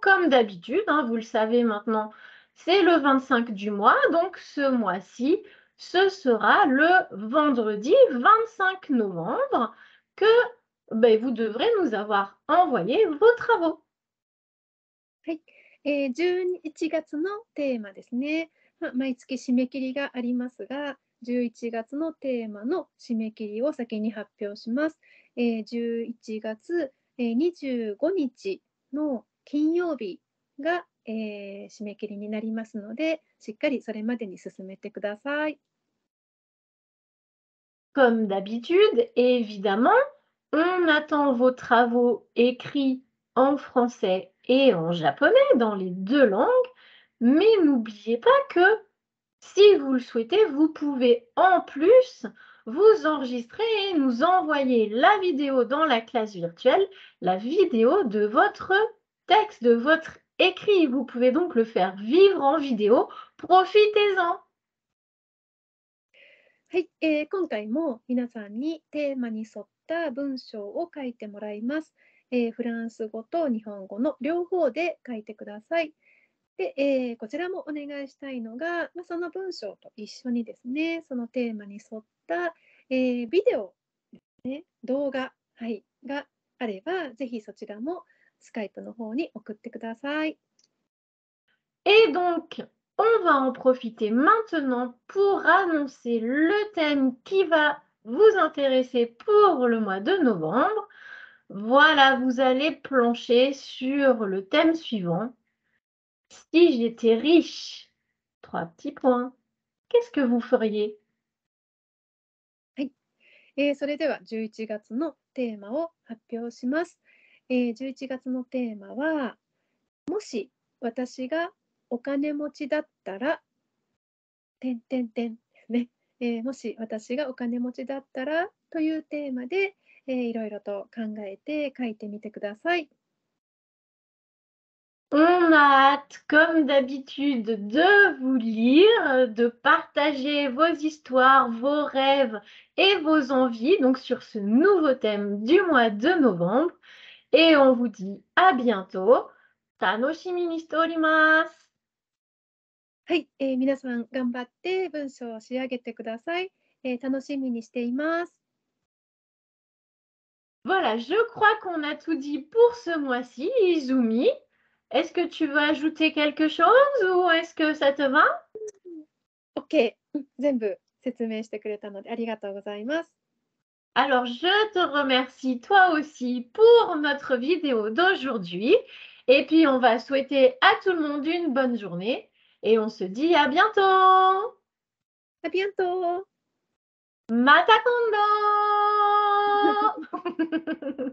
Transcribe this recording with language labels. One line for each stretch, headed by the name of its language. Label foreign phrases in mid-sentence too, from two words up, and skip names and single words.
French: Comme d'habitude, hein, vous le savez maintenant, c'est le 25 du mois, donc ce mois-ci, ce sera le vendredi 25 novembre que vous devrez nous avoir envoyé vos travaux.
Japanese: はい、11月のテーマですね。毎月締め切りがありますが、11月のテーマの締め切りを先に発表します。11月、25日の金曜日が、締め切りになりますので、しっかりそれまでに進めてください。
French: Comme d'habitude, évidemment, on attend vos travaux écrits en français et en japonais, dans les deux langues, mais n'oubliez pas que si vous le souhaitez, vous pouvez en plus vous enregistrer et nous envoyer la vidéo dans la classe virtuelle, la vidéo de votre texte, de votre écrit. Vous pouvez donc le faire vivre en vidéo. Profitez-en.
Japanese: はい、今回も皆さんにテーマに沿った文章を書いてもらいます。フランス語と日本語の両方で書いてください。で、こちらもお願いしたいのが、その文章と一緒にですね、そのテーマに沿った、ビデオ、ね、動画、はい、があれば、ぜひそちらもスカイプの方に送ってください。
French: Et donc, on va en profiter maintenant pour annoncer le thème qui va vous intéresser pour le mois de novembre. Voilà, vous allez plancher sur le thème suivant. Si j'étais riche, trois petits points, qu'est-ce que vous feriez?
Japanese: はい、それでは11月のテーマを発表します。11月のテーマは、もし私がお金持ちだったら、ですね。もし私がお金持ちだったらというテーマで、いろいろと考えて書いてみてください。
French: On a hâte, comme d'habitude, de vous lire, de partager vos histoires, vos rêves et vos envies, donc sur ce nouveau thème du mois de novembre. Et on vous dit à bientôt.
Japanese: 楽しみにしております. はい、皆さん頑張って文章を仕上げてください。楽しみにしています。
French: Voilà, je crois qu'on a tout dit pour ce mois-ci, Izumi. Est-ce que tu veux ajouter quelque chose ou est-ce que ça te va?
Japanese: OK、全部説明してくれたのでありがとうございます。
French: Alors, je te remercie toi aussi pour notre vidéo d'aujourd'hui. Et puis, on va souhaiter à tout le monde une bonne journée. Et on se dit à bientôt.
Japanese: ありがとう。また今度